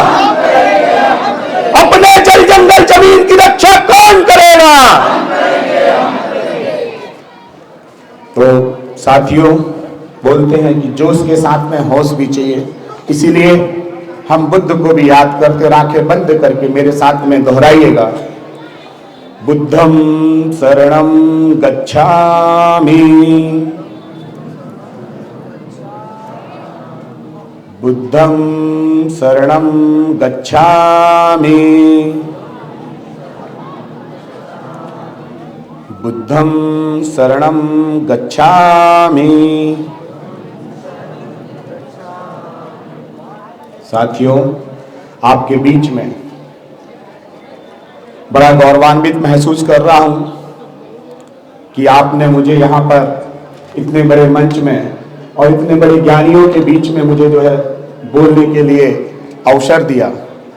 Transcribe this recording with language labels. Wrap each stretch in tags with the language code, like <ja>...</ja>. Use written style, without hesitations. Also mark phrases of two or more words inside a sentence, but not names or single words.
<hi>अपने जल जंगल जमीन की रक्षा कौन करेगा? तो साथियों, बोलते हैं कि जोश के साथ में होश भी चाहिए। इसीलिए हम बुद्ध को भी याद करते, आंखें बंद करके मेरे साथ में दोहराइएगा,</hi> <pi>बुद्धं शरणं गच्छामि, बुद्धं शरणं गच्छामि, बुद्धं शरणं गच्छामि।</pi> <hi>साथियों, आपके बीच में बड़ा गौरवान्वित महसूस कर रहा हूं कि आपने मुझे यहाँ पर इतने बड़े मंच में और इतने बड़े ज्ञानियों के बीच में मुझे जो है बोलने के लिए अवसर दिया।</hi>